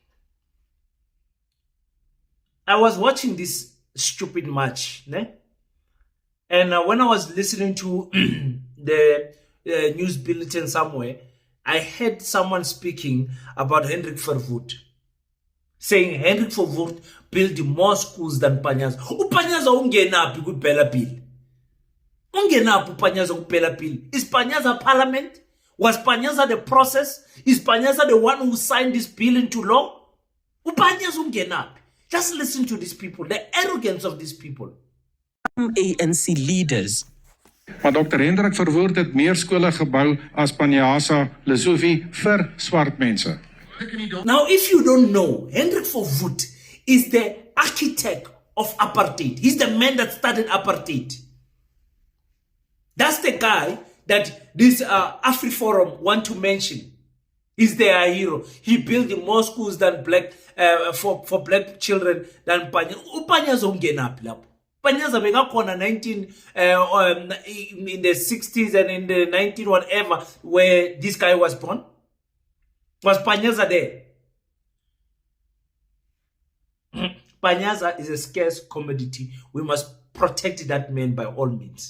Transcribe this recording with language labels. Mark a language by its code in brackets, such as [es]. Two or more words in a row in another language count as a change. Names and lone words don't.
[en] I was watching this stupid match, né? And when I was listening to the news bulletin somewhere, I heard someone speaking about Hendrik Verwoerd, saying Hendrik Verwoerd built more schools than Panyaza. [zu] Panyaza ungenapi ku Bela bill. Ungenapi Panyaza ku Bela bill. [en] Is Panyaza parliament? Was Panyaza the process? Is Panyaza the one who signed this bill into law? [zu] Panyaza ungenapi. [en] Just listen to these people, the arrogance of these people. ANC leaders. [af] Maar Dr. Hendrik Verwoerd het meer skole gebou as Panyaza Lesotho vir swart mense. [en] Now, if you don't know, Hendrik Verwoerd is the architect of apartheid. He's the man that started apartheid. That's the guy that this Afriforum want to mention. He's their hero. He built more schools than black for black children than Panyaza. [zu] Panyaza ungenapi lapho. [en] Panyaza bekakhona 19 in the 60s and in the 19 whatever where this guy was born. Was Panyaza there? Panyaza is a scarce commodity. We must protect that man by all means.